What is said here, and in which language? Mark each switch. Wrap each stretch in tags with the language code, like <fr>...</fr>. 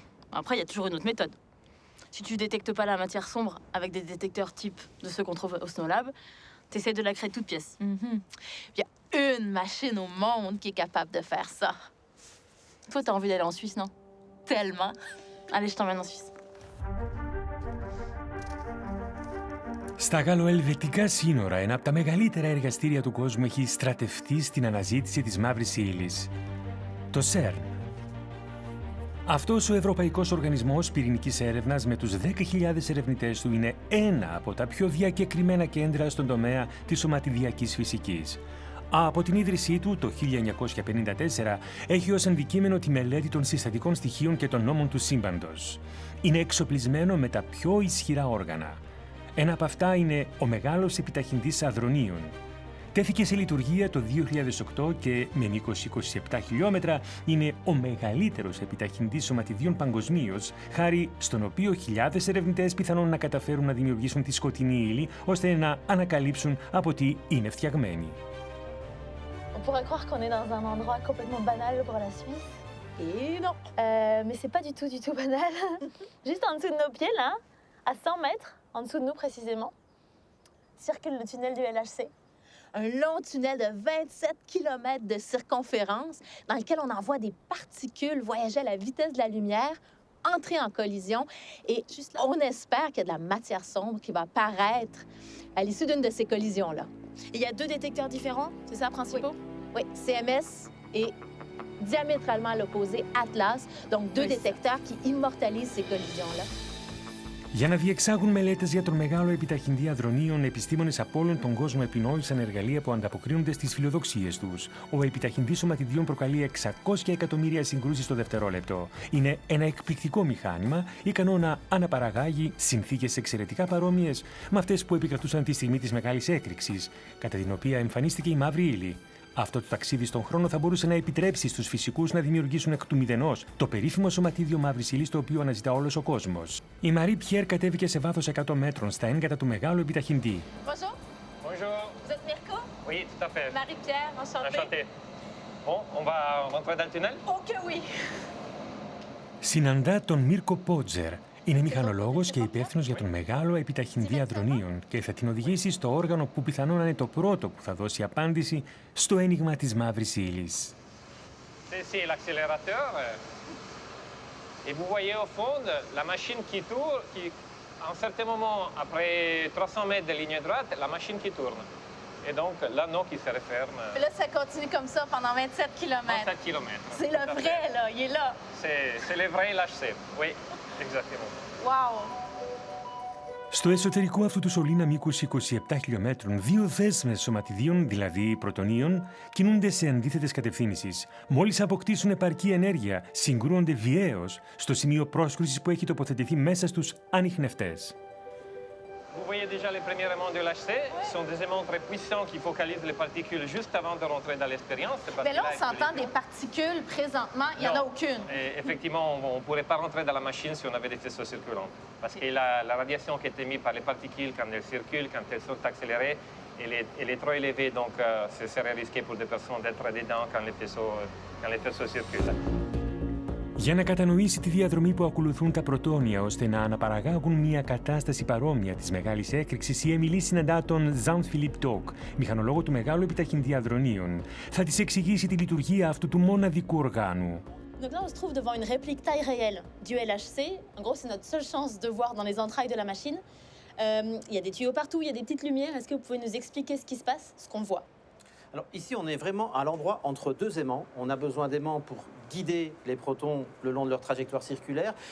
<fr>Après, il y a toujours une autre méthode. Si tu détectes pas la matière sombre avec des détecteurs type de ceux qu'on trouve au SNOLAB, tu essaies de la créer de toutes pièces. Il y a une machine au monde qui est capable de faire ça. Toi, t'as envie d'aller en Suisse, non? Tellement. Allez, je t'emmène en Suisse.</fr> <el>Στα γαλλοελβετικά σύνορα, ένα από τα μεγαλύτερα εργαστήρια του κόσμου έχει στρατευτεί στην αναζήτηση της μαύρης ύλης. Το CERN. Αυτός ο Ευρωπαϊκός Οργανισμός Πυρηνικής Έρευνας με τους 10.000 ερευνητές του είναι ένα από τα πιο διακεκριμένα κέντρα στον τομέα της σωματιδιακής φυσικής. Από την ίδρυσή του το 1954 έχει ως αντικείμενο τη μελέτη των συστατικών στοιχείων και των νόμων του σύμπαντος. Είναι εξοπλισμένο με τα πιο ισχυρά όργανα. Ένα από αυτά είναι ο μεγάλος επιταχυντής αδρονίων. Τέθηκε σε λειτουργία το 2008 και με μήκος 27 χιλιόμετρα είναι ο μεγαλύτερος επιταχυντής σωματιδίων παγκοσμίως, χάρη στον οποίο χιλιάδες ερευνητές πιθανόν να καταφέρουν να δημιουργήσουν τη σκοτεινή ύλη, ώστε να ανακαλύψουν από τι είναι φτιαγμένη.</el> <fr>On pourrait croire qu'on est dans un endroit complètement banal pour la Suisse. Et non. Mais c'est pas du tout banal. Juste en dessous de nos pieds, là, à 100 mètres, en dessous de nous précisément, circule le tunnel du LHC. Un long tunnel de 27 km de circonférence dans lequel on envoie des particules voyager à la vitesse de la lumière, entrer en collision. Et on espère qu'il y a de la matière sombre qui va apparaître à l'issue d'une de ces collisions-là. Il y a 2 détecteurs différents, c'est ça, principaux? Oui, CMS et diamétralement à l'opposé, Atlas. Donc 2 détecteurs qui immortalisent ces collisions-là.</fr> <el>Για να διεξάγουν μελέτες για τον μεγάλο επιταχυντή αδρονίων, επιστήμονες από όλον τον κόσμο επινόησαν εργαλεία που ανταποκρίνονται στις φιλοδοξίες τους. Ο επιταχυντής σωματιδίων προκαλεί 600 εκατομμύρια συγκρούσεις το δευτερόλεπτο. Είναι ένα εκπληκτικό μηχάνημα, ικανό να αναπαραγάγει συνθήκες εξαιρετικά παρόμοιες με αυτές που επικρατούσαν τη στιγμή της μεγάλης έκρηξης, κατά την οποία εμφανίστηκε η μαύρη ύλη. Αυτό το ταξίδι στον χρόνο θα μπορούσε να επιτρέψει στους φυσικούς να δημιουργήσουν εκ του μηδενός το περίφημο σωματίδιο μαύρης ύλης το οποίο αναζητά όλος ο κόσμος. Η Μαρή Πιέρ κατέβηκε σε βάθος 100 μέτρων στα έγκατα του μεγάλου επιταχυντή.</el> <fr>Bonjour. Bonjour. Vous êtes Mirko? Oui, tout à fait. Marie-Pierre, enchantée. Enchanté. Bon, on va rentrer dans le tunnel? Oh que oui.</fr> <el>Συναντά τον Μίρκο Πότζερ. Είναι μηχανολόγος και υπεύθυνος για τον μεγάλο επιταχυντή αδρονίων και θα την οδηγήσει στο όργανο που πιθανόν να είναι το πρώτο που θα δώσει απάντηση στο ένιγμα της μαύρης ύλης.</el> <fr>C'est ici l'accélérateur. Et vous voyez au fond la machine qui tourne, à un certain moment, après 300 mètres de ligne droite, la machine qui tourne. Et donc l'anneau qui se referme. Et là, ça continue comme ça pendant 27 km. 27 km. C'est le vrai, là. Il est là. C'est le vrai LHC. Oui, exactement. Wow.</fr> <el>Στο εσωτερικό αυτού του σωλήνα μήκους 27 χιλιόμετρων, δύο δέσμες σωματιδίων, δηλαδή πρωτονίων, κινούνται σε αντίθετες κατευθύνσεις. Μόλις αποκτήσουν επαρκή ενέργεια, συγκρούονται βιαίως στο σημείο πρόσκρουσης που έχει τοποθετηθεί μέσα στους ανιχνευτές.</el> <fr>Vous voyez déjà les premiers aimants de LHC. Ce sont des aimants très puissants qui focalisent les particules juste avant de rentrer dans l'expérience. Mais là, on s'entend des particules. Présentement, il n'y en a aucune. Et effectivement, on ne pourrait pas rentrer dans la machine si on avait des faisceaux circulants. Parce que la radiation qui est émise par les particules quand elles circulent, quand elles sont accélérées, elle est trop élevée. Donc, ce serait risqué pour des personnes d'être dedans quand les faisceaux circulent.</fr> <el>Για να κατανοήσει τη διαδρομή που ακολουθούν τα πρωτόνια ώστε να αναπαραγάγουν μια κατάσταση παρόμοια της μεγάλης έκρηξης, η Εμιλή συναντά τον Jean-Philippe Toc, μηχανολόγο του μεγάλου επιταχυντή αδρονίων. Θα της εξηγήσει τη λειτουργία αυτού του μοναδικού οργάνου.</el> <fr>Donc là, on se trouve devant une réplique taille réelle du LHC. En gros, c'est notre seule chance de voir dans les entrailles de la machine. Il y a des tuyaux partout, il y a des petites lumières. Est-ce que vous pouvez nous expliquer ce qui se passe, ce qu'on voit? Alors ici, on est vraiment à l'endroit entre deux aimants. On a besoin d'aimants pour guider les protons le long de leur trajectoire circulaire.</fr>